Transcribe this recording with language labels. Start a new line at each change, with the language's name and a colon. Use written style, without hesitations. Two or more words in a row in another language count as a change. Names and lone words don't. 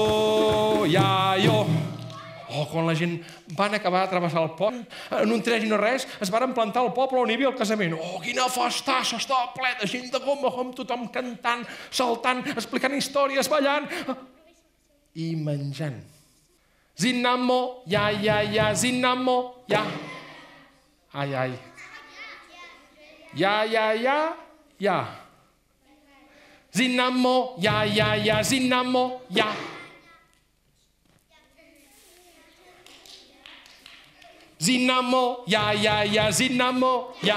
Catalan: Oh, quan la gent van acabar de travessar el pont, en un tres i no res, es varen plantar al poble on hi havia el casament. Oh, quina festassa, estava ple de gent de gom a gom, tothom cantant, saltant, explicant històries, ballant i menjant. Zinamo, ya, zinamo, ya. Ai, ai. Ya. Zinamo, ya, zinamo, ya. Zinamo, ya, zinamo, ya.